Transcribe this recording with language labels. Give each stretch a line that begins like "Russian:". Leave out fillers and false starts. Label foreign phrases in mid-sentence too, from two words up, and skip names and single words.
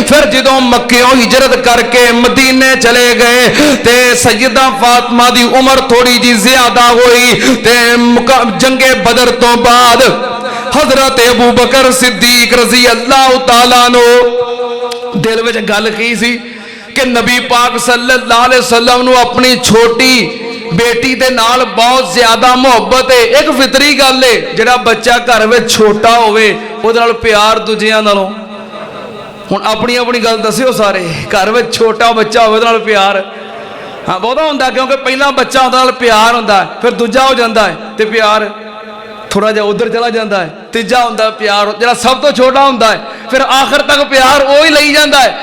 Punjabi: فیر جو مکیوں ہجرت کر کے مدینے چلے گئے تے سیدہ فاطمہ دی عمر تھوڑی جی زیادہ ہوئی تے جنگ بدر توں بعد حضرت ابو بکر صدیق
Arabic: رضي الله تعالى
Punjabi: نوں دل وچ گل کی سی کہ نبی پاک
Arabic: صلى الله عليه وسلم
Punjabi: نوں اپنی چھوٹی بیٹی دے نال بہت زیادہ محبت ہے. اک فطری گل ہے، جیہڑا بچہ گھر میں چھوٹا ہووے اوہدے نال پیار دوجیاں نالوں. ہن اپنی اپنی گل دسیو سارے، گھر میں چھوٹا بچہ ہووے اوہدے نال پیار ہاں بہتا ہندا، کیونکہ پہلا بچہ اوہدے نال پیار ہندا، فیر دوجا ہو جاتا ہے تو پیار تھوڑا جیہا ادھر چلا جاتا ہے، تیجا ہوندا پیار جیہڑا سب توں چھوٹا ہوندا ہے، فیر آخر تک پیار او ہی لئی جاتا ہے.